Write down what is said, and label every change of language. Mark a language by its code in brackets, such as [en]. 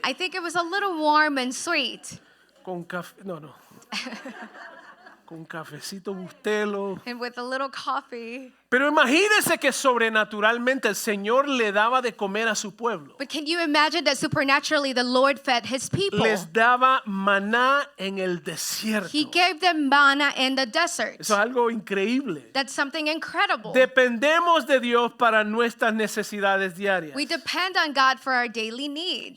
[en] I think it was a little warm and sweet. [es] con café, no. Con cafecito bustelo. [en] And with a little coffee. [es] Pero imagínese que sobrenaturalmente el Señor le daba de comer a su pueblo. [en] But can you imagine that supernaturally the Lord fed His people? [es] Les daba maná en el desierto. [en] He gave them manna in the desert. [es] Eso es algo increíble. [en] That's something incredible. [es] Dependemos de Dios para nuestras necesidades diarias. [en] We depend on God for our daily needs.